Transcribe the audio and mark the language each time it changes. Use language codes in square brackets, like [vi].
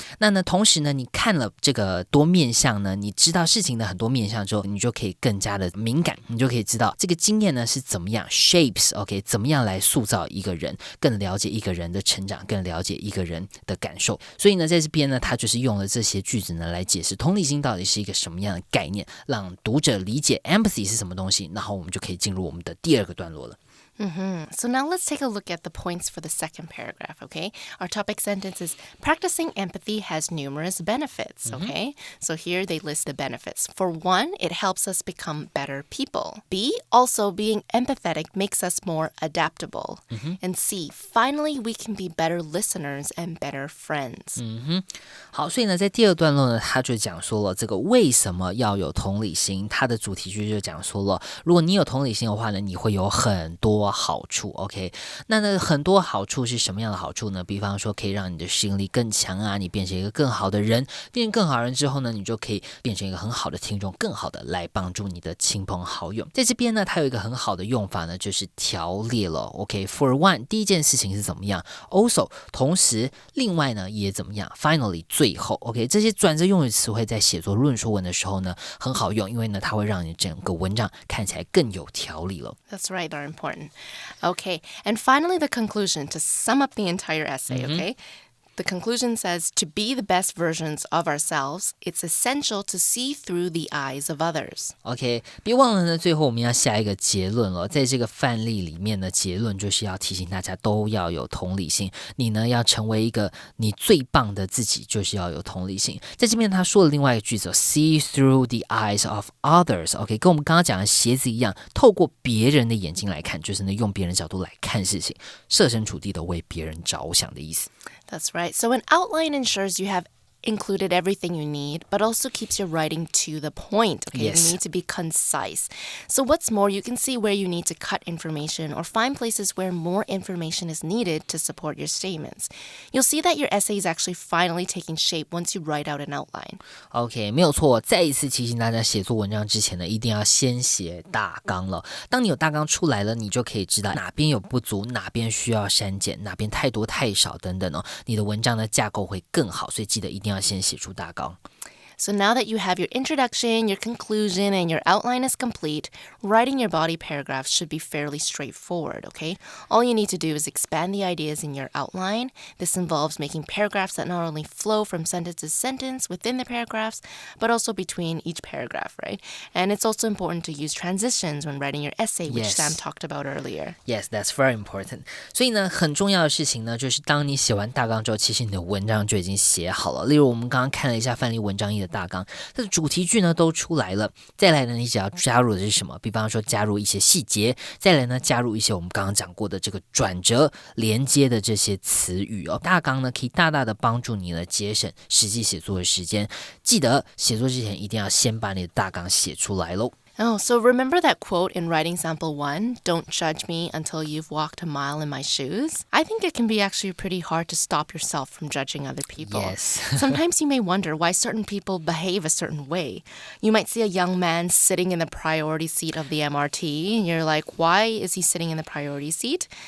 [zh] 那呢，同时呢，你看了这个多面向呢，你知道事情的很多面向之后，你就可以更加的敏感，你就可以知道这个经验呢是怎么样 shapes，OK， 怎么样来塑造一个人，更了解一个人的成长，更了解一个人的感受。所以呢，在这边呢，他就是用了这些句子呢来解释同理心到底是一个什么样的概念，让读者理解 empathy 是什么东西，然后我们就可以进入我们的第2个段落了。 [en] So now let's take a look at the points for the second paragraph, okay? Our topic sentence is practicing empathy has numerous benefits, okay? So here they list the benefits. For 1, it helps us become better people. B, also being empathetic makes us more adaptable. And C, finally we can be better listeners and better friends. [zh] 好，所以呢，在第2段落呢，他就讲说了这个为什么要有同理心，他的主题句就讲说了，如果你有同理心的话呢，你会有很多好处 OK， 那呢很多好处是什么样的好处呢？比方说可以让你的适应力更强啊，你变成一个更好的人，变成更好的人之后呢，你就可以变成一个很好的听众，更好的来帮助你的亲朋好友。在这边呢，它有一个很好的用法呢，就是条列了 OK。 [en] For one， [zh] 第一件事情是怎么样 Also， 同时另外呢也怎么样 Finally， 最后 OK， 这些转折用语词汇在写作论说文的时候呢很好用，因为呢它会让你整个文章看起来更有条理了。 [en] That's right, they're important. Okay, and finally the conclusion to sum up the entire essay, okay? The conclusion says, to be the best versions of ourselves, it's essential to see through the eyes of others. [zh] OK， 别忘了呢，最后我们要下一个结论了。在这个范例里面的结论就是要提醒大家都要有同理心。你呢要成为一个你最棒的自己，就是要有同理心。在这边他说了另外一个句子 ， [en] see through the eyes of others。 [zh] OK， 跟我们刚刚讲的鞋子一样，透过别人的眼睛来看，就是呢用别人的角度来看事情，设身处地的为别人着想的意思。 [en] That's right. So an outline ensures you have included everything you need, but also keeps your writing to the point. Okay, Yes. You need to be concise. So what's more, you can see where you need to cut information or find places where more information is needed to support your statements. You'll see that your essay is actually finally taking shape once you write out an outline. [zh] OK， 没有错。再一次提醒大家，写作文章之前呢，一定要先写大纲了。当你有大纲出来了，你就可以知道哪边有不足，哪边需要删减，哪边太多太少等等哦。你的文章的架构会更好，所以记得一定要先写出大纲。 [en] So now that you have your introduction, your conclusion, and your outline is complete, writing your body paragraphs should be fairly straightforward, okay? All you need to do is expand the ideas in your outline. This involves making paragraphs that not only flow from sentence to sentence within the paragraphs, but also between each paragraph, right? And it's also important to use transitions when writing your essay, which Yes. Sam talked about earlier. Yes, that's very important. [zh] 所以呢，很重要的事情呢，就是当你写完大纲之后，其实你的文章就已经写好了。例如，我们刚刚看了一下范例文章1的大纲，它的主题句呢都出来了。再来呢，你只要加入的是什么？比方说加入一些细节，再来呢加入一些我们刚刚讲过的这个转折、连接的这些词语哦。大纲呢可以大大的帮助你呢节省实际写作的时间。记得写作之前一定要先把你的大纲写出来咯。 [en] Oh, so remember that quote in writing sample 1, don't judge me until you've walked a mile in my shoes? I think it can be actually pretty hard to stop yourself from judging other people. Yes. Sometimes you may wonder why certain people behave a certain way. You might see a young man sitting in the priority seat of the MRT, and you're like, why is he sitting in the priority seat?